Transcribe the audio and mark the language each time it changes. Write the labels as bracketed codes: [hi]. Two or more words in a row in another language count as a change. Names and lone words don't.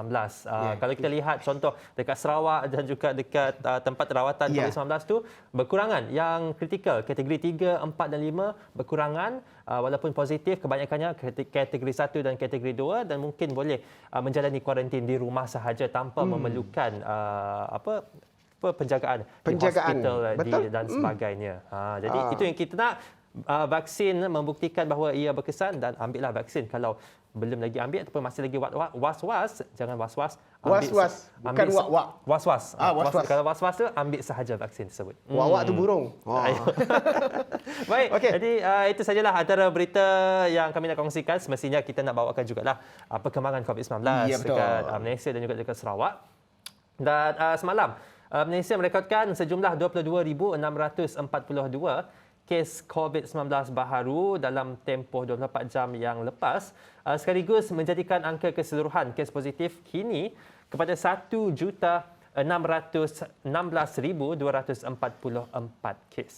[ms] Kalau kita lihat contoh dekat Sarawak dan juga dekat tempat rawatan COVID-19 tu, berkurangan yang kritikal kategori 3, 4 dan 5 berkurangan, walaupun positif kebanyakannya kategori 1 dan kategori 2, dan mungkin boleh menjalani kuarantin di rumah sahaja tanpa memerlukan penjagaan di hospital dan sebagainya. Jadi itu yang kita nak. Vaksin membuktikan bahawa ia berkesan, dan ambillah vaksin. Kalau belum lagi ambil ataupun masih lagi was-was, jangan was-was. Was-was, bukan wak-wak. Was-was. Was-was. Kalau was-was tu, ambil sahaja vaksin tersebut. Wak-wak tu burung. Baik, jadi itu sajalah antara berita yang kami nak kongsikan. Semestinya kita nak bawakan jugalah perkembangan COVID-19 dekat Malaysia dan juga dekat Sarawak. Dan semalam, Malaysia merekodkan sejumlah 22,642 kes COVID-19 baharu dalam tempoh 24 jam yang lepas, sekaligus menjadikan angka keseluruhan kes positif kini kepada 1,616,244 kes.